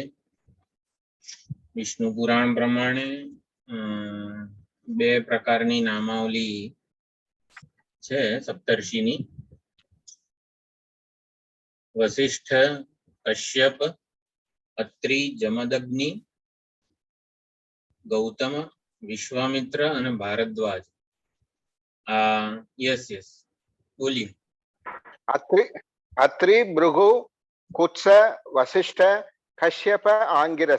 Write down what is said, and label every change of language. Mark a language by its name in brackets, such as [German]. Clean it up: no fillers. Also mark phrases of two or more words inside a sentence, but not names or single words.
[Gujarati] વિષ્ણુ પુરાણ પ્રમાણે બે પ્રકારની નામાવલી છે સપ્તર્ષિની। वशिष्ठ, कश्यप, અત્રિ, જમદગ્નિ, ગૌતમ, વિશ્વામિત્ર અને ભારદ્વાજ। યસ યસ બોલીએ। અત્રિ, ભૃગુ, કુત્સ, વશિષ્ઠ, કશ્યપ, આંગિરસ।